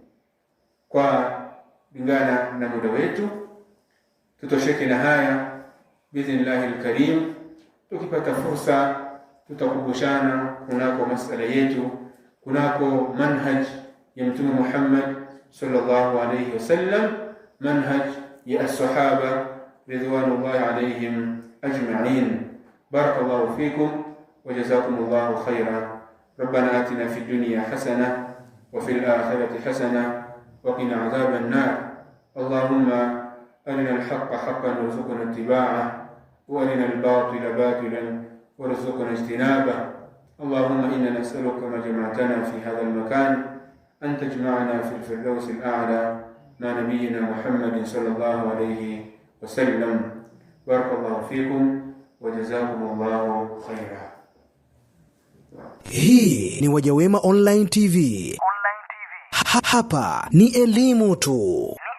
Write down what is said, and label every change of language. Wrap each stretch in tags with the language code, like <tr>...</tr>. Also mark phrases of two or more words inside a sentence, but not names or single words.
<sw>Kwa lingana na muda wetu tutosheke na haya</sw> <ar>بإذن الله الكريم.</ar> <sw>Tukipata fursa tutakumbushana kunako masala yetu, kunako manhaj ya Mtume Muhammad</sw> <ar>صلى الله عليه وسلم,</ar> <sw>manhaj ya as-sahaba</sw> <ar>رضوان الله عليهم أجمعين. بارك الله فيكم وجزاكم الله خيرا. ربنا آتنا في الدنيا حسنة وفي الآخرة حسنة وقنا عذاب النار. اللهم أرنا الحق حقا وارزقنا اتباعه، وأرنا الباطل باطلا وارزقنا اجتنابه. اللهم إنا نسألك ما جمعتنا في هذا المكان أن تجمعنا في الفردوس الأعلى مع نبينا محمد صلى الله عليه وسلم. بارك الله فيكم وجزاكم الله خيرا.</ar> <sw>Hii ni Wajawema Online TV. Hapa ni elimu tu.</sw>